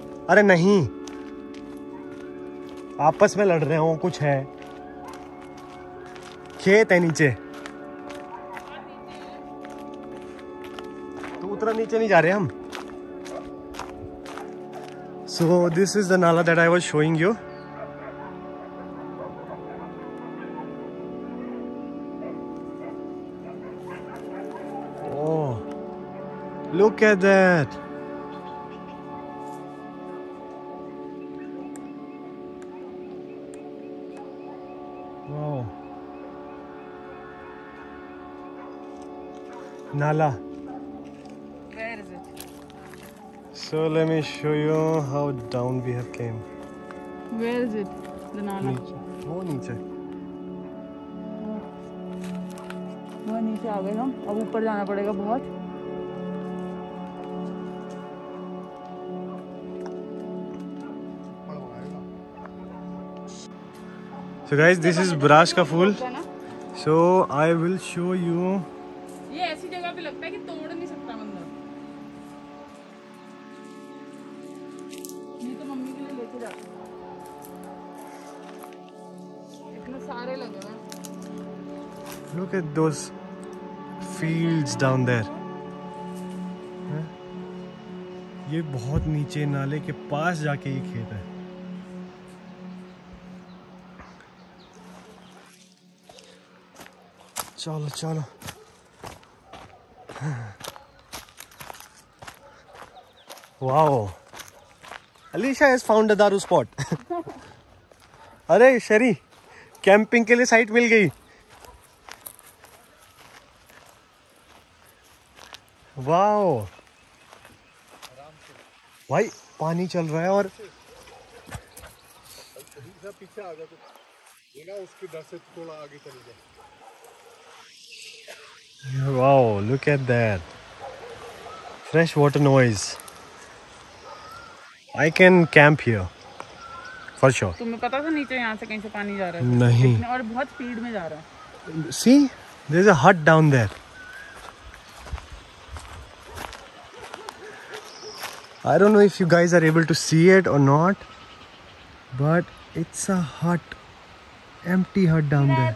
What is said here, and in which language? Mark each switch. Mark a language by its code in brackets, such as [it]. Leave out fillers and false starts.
[hi] अरे नहीं, आपस में लड़ रहे हो, कुछ है. खेत है नीचे. तो उतना नीचे नहीं जा रहे हम. [en] So this is the nala that I was showing you. Oh, look at that. Wow. Nala. Where is it? So let me show you how down we have came. Where is it? The nala. [hi] नीचे, वो नीचे. वहाँ नीचे आ गए हम. अब ऊपर जाना पड़ेगा बहुत. [en] So guys, this is brash [hi] का फूल. [en] So I will show you. [hi] ये ऐसी जगह पे लगता है कि तोड़ नहीं सकता बंदा. ये तो मम्मी के लिए लेके जाते हैं. इतने सारे लगे हुए हैं. [en] Look at those fields down there. [hi] हैं? ये बहुत नीचे नाले के पास जाके ये खेत है. चलो चलो. [en] Wow. Alicia has found a दारू spot. [hi] अरे शरी, कैंपिंग के लिए साइट मिल गई. वाओ भाई, पानी चल रहा है और पीछे आ जाओ. ये ना उसके डर से थोड़ा आगे चले जाओ. [en] wow, look at that. Fresh water noise. I can camp here for sure. [hi] तुम्हें पता था नीचे यहाँ से कहीं से पानी जा रहा है? नहीं. और बहुत स्पीड में जा रहा है. [en] See, there's a hut down there. I don't know if you guys are able to see it or not, but it's a hut, empty hut down there.